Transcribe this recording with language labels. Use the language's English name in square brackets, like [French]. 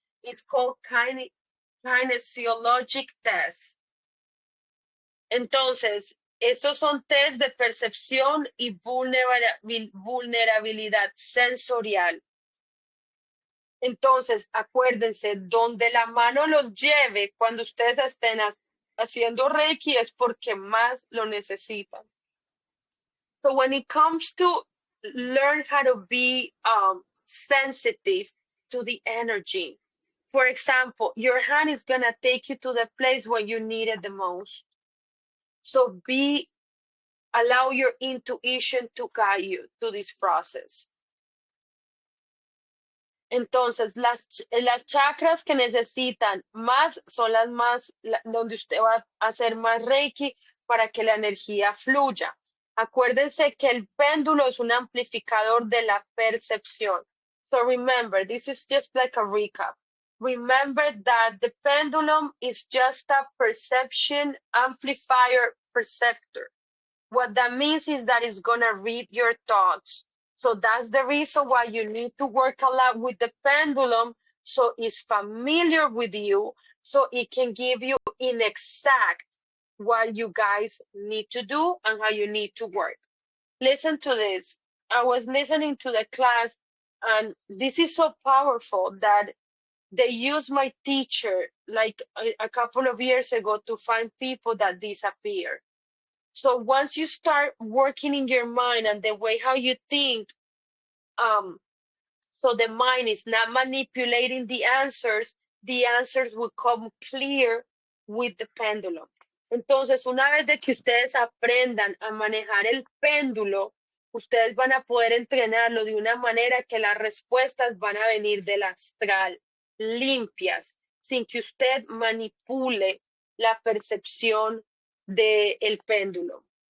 [English] It's called kinesiologic test. [Spanish] Entonces, estos son test de percepción y vulnerabilidad sensorial. Entonces, acuérdense, donde la mano los lleve cuando ustedes estén haciendo Reiki es porque más lo necesitan. [English] So when it comes to learn how to be sensitive to the energy, for example, your hand is going to take you to the place where you need it the most. So allow your intuition to guide you to this process. [Spanish] Entonces, las chakras que necesitan más son las más, donde usted va a hacer más Reiki para que la energía fluya. Acuérdense que el péndulo es un amplificador de la percepción. [English] So remember, this is just like a recap. Remember that the pendulum is just a perception amplifier perceptor. What that means is that it's going to read your thoughts. So that's the reason why you need to work a lot with the pendulum, so it's familiar with you, so it can give you in exact what you guys need to do and how you need to work. Listen to this. I was listening to the class, and this is so powerful that they used my teacher like a couple of years ago to find people that disappear. So once you start working in your mind and the way how you think, so the mind is not manipulating the answers will come clear with the pendulum. [Spanish] Entonces, una vez de que ustedes aprendan a manejar el péndulo, ustedes van a poder entrenarlo de una manera que las respuestas van a venir del astral, limpias, sin que usted manipule la percepción del péndulo.